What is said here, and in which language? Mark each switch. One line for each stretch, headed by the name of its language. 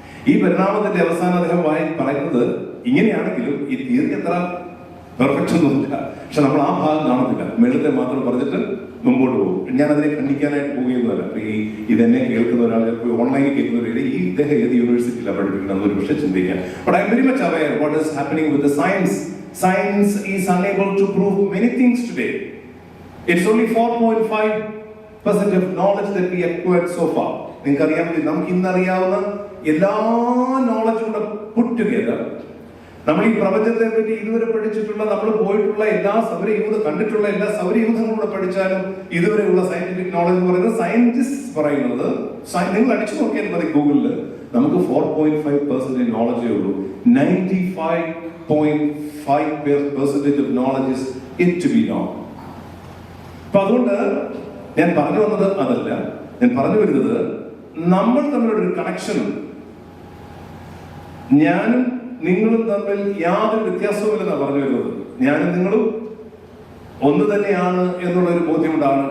Malayalam: ഈ പരിണാമത്തിന്റെ അവസാനം അദ്ദേഹം പറയുന്നത് ഇങ്ങനെയാണെങ്കിലും ഈ തിയറി അത്ര പെർഫെക്റ്റ് ഒന്നുമില്ല. പക്ഷെ നമ്മൾ ആ ഭാഗം കാണത്തില്ല, മേളത്തെ മാത്രം പറഞ്ഞിട്ട് മുമ്പോട്ട് പോകും. ഞാൻ അതിനെ ഖണ്ഡിക്കാനായിട്ട് പോവുകയൊന്നുമല്ല. ഇതെന്നെ കേൾക്കുന്ന ഒരാൾ, ഓൺലൈനിൽ കേൾക്കുന്നവർ, ഈ ഇദ്ദേഹം ഏത് യൂണിവേഴ്സിറ്റിയിലാണ് പഠിപ്പിക്കുന്നത് ഒരു പക്ഷേ ചിന്തിക്കാൻ.
English: But I'm very much aware what is happening with the science. Science is unable to prove many things today. It's only 4.5% of knowledge that we acquired so far.
Malayalam: നിങ്ങൾക്കറിയാൻ പറ്റും, നമുക്ക് ഇന്നറിയാവുന്ന എല്ലാ നോളജും കൂടെ പുട്ട് ടുഗെദർ, നമ്മൾ ഈ പ്രപഞ്ചത്തെ പറ്റി ഇതുവരെ പഠിച്ചിട്ടുള്ള, നമ്മൾ പോയിട്ടുള്ള എല്ലാ കണ്ടിട്ടുള്ള എല്ലാ സൗരയൂഥങ്ങളും കൂടെ പഠിച്ചാലും ഇതുവരെയുള്ള സയന്റിഫിക് നോളജ് എന്ന് പറയുന്നത്, സയന്റിസ്റ്റ് പറയുന്നത്, നിങ്ങൾ അടിച്ചു നോക്കിയാൽ മതി ഗൂഗിളിൽ, നമുക്ക് 4.5% നോളജേ ഉള്ളൂ.
English: 95.5% of knowledge is yet to be known.
Malayalam: അപ്പൊ അതുകൊണ്ട് ഞാൻ പറഞ്ഞു വന്നത് അതല്ല. ഞാൻ പറഞ്ഞു വരുന്നത്, നമ്മൾ തമ്മിലുള്ള ഒരു കണക്ഷൻ ഉണ്ട്. ഞാനും നിങ്ങളും തമ്മിൽ യാതൊരു വ്യത്യാസവുമില്ലെന്നാണ് പറഞ്ഞു വരുന്നത്. ഞാനും നിങ്ങളും ഒന്ന് തന്നെയാണ് എന്നുള്ള ഒരു ബോധ്യമുണ്ടാകണം.